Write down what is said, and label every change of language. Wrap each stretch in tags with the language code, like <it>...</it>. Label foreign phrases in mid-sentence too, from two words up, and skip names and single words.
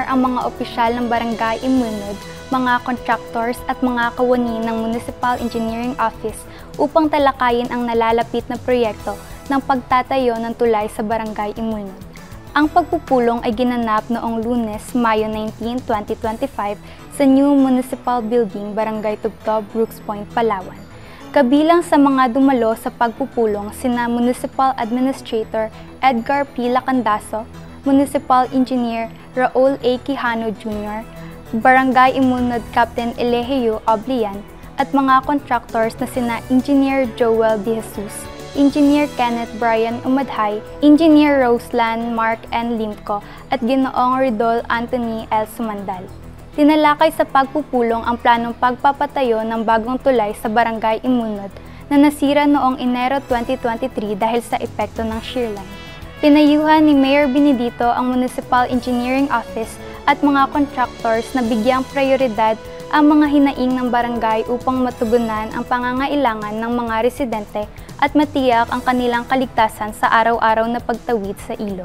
<tl>ang mga opisyal ng Barangay Imulnod, mga contractors at mga kawani ng Municipal Engineering Office upang talakayin ang nalalapit na proyekto ng pagtatayo ng tulay sa Barangay Imulnod. Ang pagpupulong ay ginanap noong Lunes, Mayo 19, 2025 sa New Municipal Building, Barangay Tubtob, Brooks Point, Palawan. Kabilang sa mga dumalo sa pagpupulong sina Municipal Administrator Edgar P. Lacandaso, Municipal Engineer Raul A. Quijano Jr., Barangay Imunod Captain Eligio Oblian, at mga contractors na sina Engineer Joel De Jesus, Engineer Kenneth Brian Umadhay, Engineer Roseland Mark N. Limco, at Ginoong Ridol Anthony L. Sumandal. Tinalakay sa pagpupulong ang planong pagpapatayo ng bagong tulay sa Barangay Imunod na nasira noong Enero 2023 dahil sa epekto ng</tl> <en>shear line.</en> <tl>Pinayuhan ni Mayor Benedito ang Municipal Engineering Office at mga contractors na bigyang prioridad ang mga hinaing ng barangay upang matugunan ang pangangailangan ng mga residente at matiyak ang kanilang kaligtasan sa araw-araw na pagtawid sa ilog.</tl>